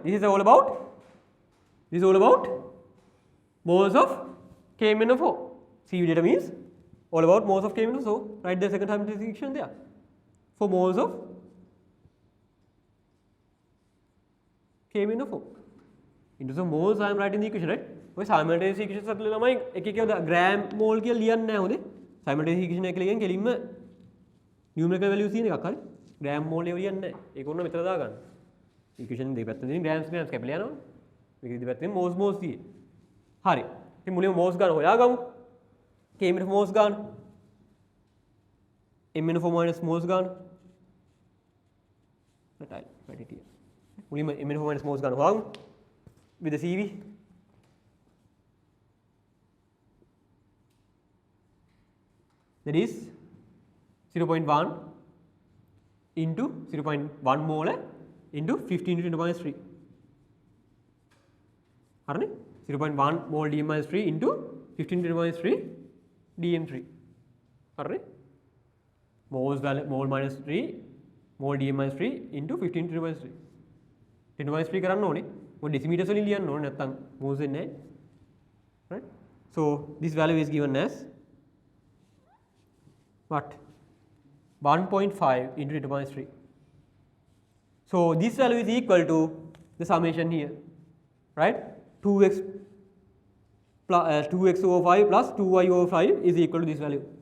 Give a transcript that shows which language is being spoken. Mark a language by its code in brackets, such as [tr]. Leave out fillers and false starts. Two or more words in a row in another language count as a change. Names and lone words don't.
[en] This is all about moles of KMnO4. CV data means all about moles of KMnO4. So write the second simultaneous equation there for moles of KMnO4. In terms of moles, I am writing the equation, right? [si] ඔය [en] simultaneous equations [si] අතල ළමයි එක එක [en] gram mole [si] කියලා ලියන්නේ නැහැ හොඳේ. [en] simultaneous equation [si] එක ලියගෙන කෙලින්ම [en] numerical values [si] තියෙන එකක් හරි. [en] gram mole [si] ඒව ලියන්නේ නැහැ. ඒක ඕන මෙතන දාගන්න. equation දෙපැත්තෙන් තියෙන grams කැපිලා යනවා. මේක දෙපැත්තෙන් moles තියෙන්නේ. හරි. ඉතින් මුලින්ම moles ගන්න හොයාගමු. KMnO4 moles ගන්න. [en] MnO4 minus moles [si] ගන්න. [en] right here. [si] මුලින්ම [en] MnO4 minus moles [si] ගන්න හොයාගමු. [en] with the CV. That is 0.1 into 0.1 mole into 15 into 10 minus 3. [si] හරිනේ? [en] 0.1 mole dm minus 3 into 15 into 10 minus 3 dm3. [si] හරිනේ? [en] mole minus 3 mole dm minus 3 into 15 into 10 minus 3. [si] 10 minus 3 කරන්න ඕනේ. මොකද decimeters වලින් ලියන්න ඕනේ නැත්නම් moles වෙන්නේ නැහැ. [en] Right? So this value is given as what? 1.5 into 10 minus 3. So this value is equal to the summation here, right? 2x over 5 plus 2y over 5 is equal to this value.